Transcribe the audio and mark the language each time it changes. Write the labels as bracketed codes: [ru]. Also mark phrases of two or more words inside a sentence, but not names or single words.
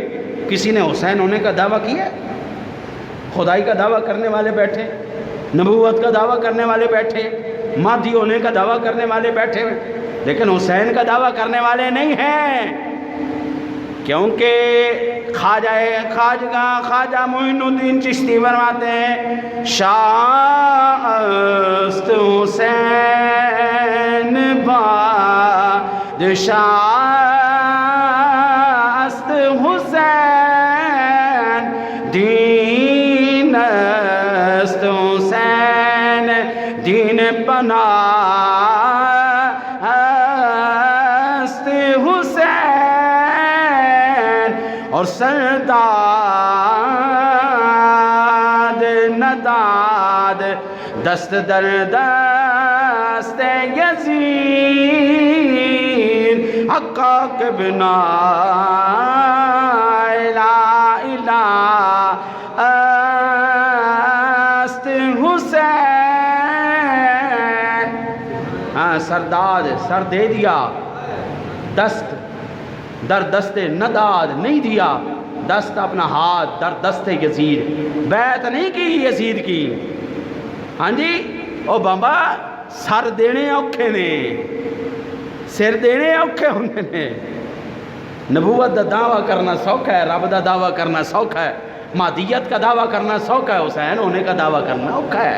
[ur] کسی نے حسین ہونے کا دعویٰ کیا، خدائی کا دعویٰ کرنے والے بیٹھے، نبوت کا دعویٰ کرنے والے بیٹھے، مہدی ہونے کا دعویٰ کرنے والے بیٹھے، لیکن حسین کا دعویٰ کرنے والے نہیں ہیں، کیونکہ خواجہ معین الدین چشتی فرماتے ہیں [fa] شاست حسین بادشاست حسین دین است حسین دین پناہ است حسین اور سرداد نداد دست در دست یزید حقا کے بنا لا الہ است حسین۔ [ur] ہاں سرداد سر دے دیا، [fa] دست در دست نداد [ur] نہیں دیا، دست اپنا ہاتھ [fa] در دست یزید، [ur] بیعت نہیں کی یزید کی۔ [pa] ہاں جی او بابا سر دینے اوکھے نے، سر دینے اوکھے ہوندے نے۔ نبوت دا دعویٰ کرنا سوکھا ہے، رب دا دعویٰ کرنا سوکھا ہے، مہدیت کا دعویٰ کرنا سوکھا ہے، حسین ہونے کا دعویٰ کرنا اوکھا ہے۔